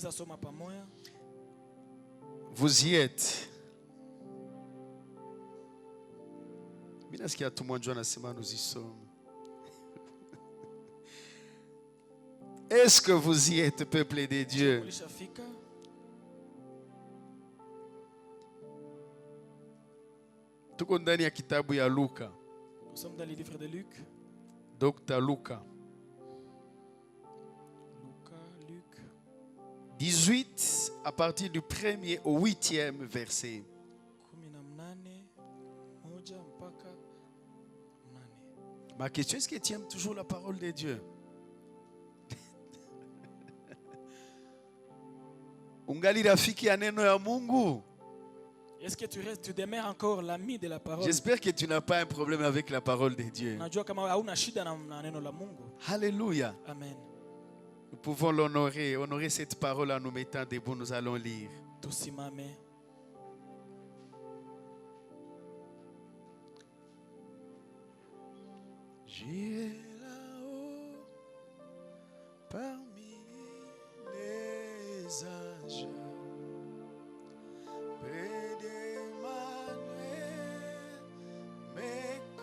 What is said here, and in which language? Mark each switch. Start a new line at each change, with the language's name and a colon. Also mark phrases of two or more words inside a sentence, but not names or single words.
French: Vous y êtes. Nous y sommes. Est-ce que vous y êtes, peuple de Dieu?
Swahili: Tuko ndani ya kitabu ya Luka.
French: Nous sommes dans le livre de Luc. Dr. Luca. Luc. 18 à partir du 1er au 8e verset. Ma question, est-ce que tu aimes toujours la parole de Dieu?
Swahili: Ungali rafiki ya neno ya Mungu?
French: Est-ce que tu demeures encore l'ami de la parole? J'espère que tu n'as pas un problème avec la parole de Dieu. Alléluia. Amen. Nous pouvons l'honorer, honorer cette parole en nous mettant debout. Nous allons lire. J'irai là-haut parmi les anges, près d'Emmanuel, me